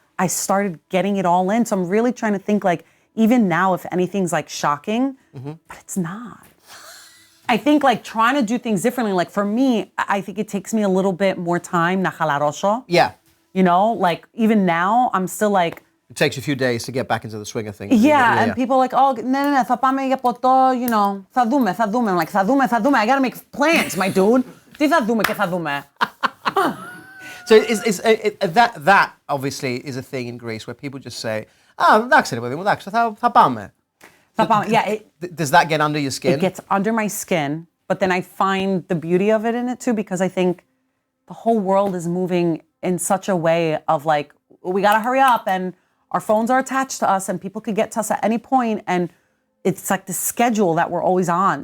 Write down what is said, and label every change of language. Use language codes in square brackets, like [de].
[en] I started getting it all in. So I'm really trying to think like, even now, if anything's like shocking, but it's not. I think like trying to do things differently, like for me, I think it takes me a little bit more time, [el] na halarosho. [en] Yeah. Like even now, I'm still like, it takes you a few days to get back into the swing of things. And people are like, oh, [el] ναι, θα πάμε για ποτό, θα δούμε. [en] I'm like, [el] θα δούμε. [en] I gotta make plans, my dude. [el] Τι θα δούμε και θα δούμε. [en] So that obviously is a thing in Greece where people just say, [el] εντάξει ρε παιδί μου, εντάξει, θα πάμε. [en] Yeah. Does that get under your skin? It gets under my skin, but then I find the beauty of it in it too, because I think the whole world is moving in such a way of like, we gotta hurry up, and our phones are attached to us and people could get to us at any point, and it's like the schedule that we're always on.